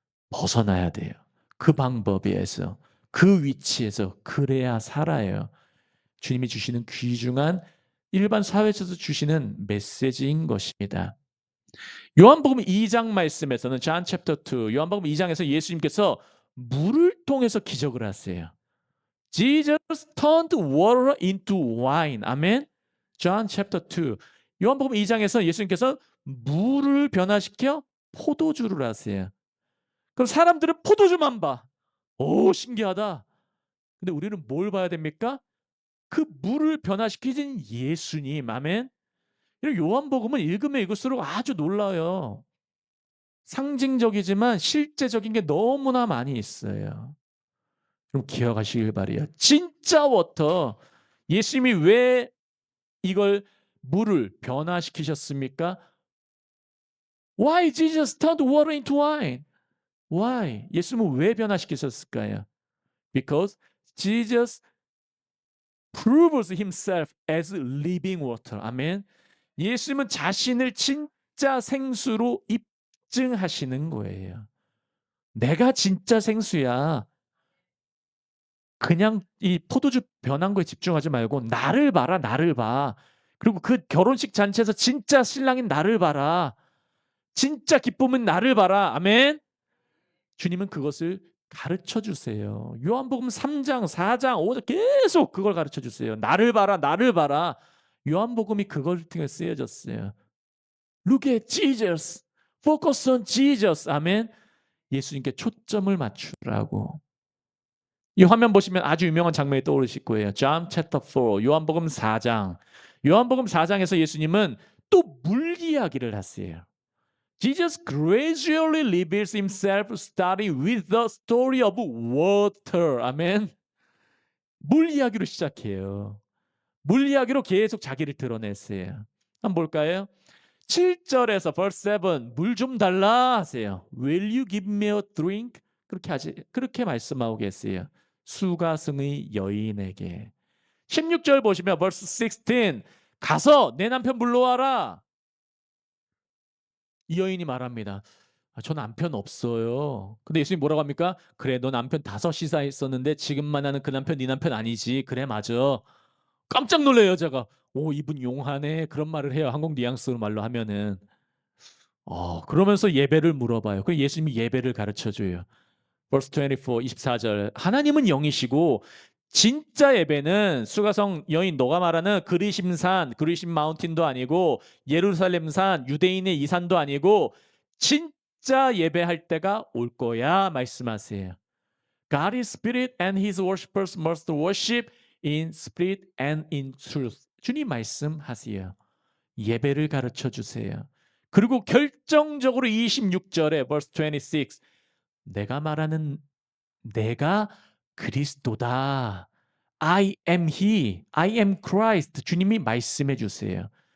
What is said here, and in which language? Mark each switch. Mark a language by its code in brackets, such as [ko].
[ko] 벗어나야 돼요. 그 방법에서, 그 위치에서 그래야 살아요. 주님이 주시는 귀중한 일반 사회에서 주시는 메시지인 것입니다. 요한복음 2장 말씀에서는 [en] John chapter 2 [ko] 요한복음 2장에서 예수님께서 물을 통해서 기적을 하세요. [en] Jesus turned water into wine. [ko] 아멘. [en] John chapter 2 [ko] 요한복음 2장에서 예수님께서 물을 변화시켜 포도주를 하세요. 그럼 사람들은 포도주만 봐. 오, 신기하다. 근데 우리는 뭘 봐야 됩니까? 그 물을 변화시키신 예수님. 아멘. 요한복음은 읽으면 읽을수록 아주 놀라요. 상징적이지만 실제적인 게 너무나 많이 있어요. 그럼 기억하시길 바래요. 진짜 워터. 예수님이 왜 이걸 물을 변화시키셨습니까? [en] Why Jesus turned water into wine? Why? [ko] 예수님은 왜 변화시키셨을까요? [en] Because Jesus proves himself as living water. [ko] 아멘. 예수님은 자신을 진짜 생수로 입증하시는 거예요. 내가 진짜 생수야. 그냥 이 포도주 변한 거에 집중하지 말고 나를 봐라, 나를 봐. 그리고 그 결혼식 잔치에서 진짜 신랑인 나를 봐라. 진짜 기쁨은 나를 봐라. 아멘. 주님은 그것을 가르쳐 주세요. 요한복음 3장, 4장, 5장 계속 그걸 가르쳐 주세요. 나를 봐라, 나를 봐라. 요한복음이 그걸 통해 쓰여졌어요. [en] Look at Jesus. Focus on Jesus. 아멘. [ko] 예수님께 초점을 맞추라고. 이 화면 보시면 아주 유명한 장면이 떠오르실 거예요. [en] John chapter 4, [ko] 요한복음 4장. 요한복음 4장에서 예수님은 또 물 이야기를 하세요. [en] Jesus gradually reveals himself starting with the story of water. [ko] 아멘. 물 이야기로 시작해요. 물 이야기로 계속 자기를 드러냈어요. 한번 볼까요? 7절에서 [en] verse 7 [ko] 물 좀 달라 하세요. [en] Will you give me a drink? [ko] 그렇게 말씀하고 계세요. 수가성의 여인에게. 16절 보시면 [en] verse 16 [ko] 가서 내 남편 불러와라. 이 여인이 말합니다. 저 남편 없어요. 근데 예수님 뭐라고 합니까? 그래 너 남편 5이나 있었는데 지금 만나는 그 남편 네 남편 아니지. 그래 맞아. 깜짝 놀래요 여자가. 오 이분 용하네. 그런 말을 해요. 한국 뉘앙스 말로 하면은. 그러면서 예배를 물어봐요. 그럼 예수님이 예배를 가르쳐줘요. [en] verse 24, 24절. [ko] 하나님은 영이시고 진짜 예배는 수가성 여인 너가 말하는 그리심산, 그리심 마운틴도 아니고 예루살렘산, 유대인의 이 산도 아니고 진짜 예배할 때가 올 거야 말씀하세요. [en] God is spirit and his worshipers must worship in spirit and in truth. [ko] 주님 말씀하세요. 예배를 가르쳐 주세요. 그리고 결정적으로 26절에 [en] verse 26 [ko] 내가 말하는 내가 그리스도다. [en] I am he. I am Christ. [ko] 주님이 말씀해 주세요.